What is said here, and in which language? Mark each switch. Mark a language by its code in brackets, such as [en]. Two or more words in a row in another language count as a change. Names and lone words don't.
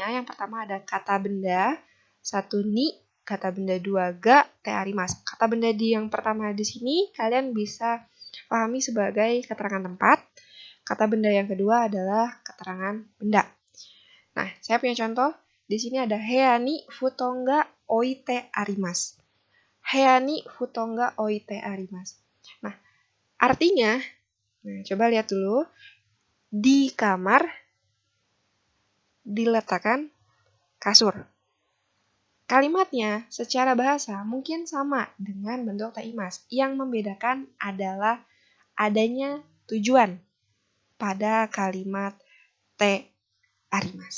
[id] Yang pertama ada kata benda, 1 ni, kata benda 2 ga, [ja] てあります. [id] Kata benda di yang pertama di sini kalian bisa pahami sebagai keterangan tempat. Kata benda yang kedua adalah keterangan benda. Nah, saya punya contoh. Di sini ada [ja] 部屋に布団が置いてあります. 部屋に布団が置いてあります. [id] Nah, artinya, coba lihat dulu. Di kamar diletakkan kasur. Kalimatnya secara bahasa mungkin sama dengan bentuk [ja] ています. [id] Yang membedakan adalah adanya tujuan pada kalimat [ja] てあります.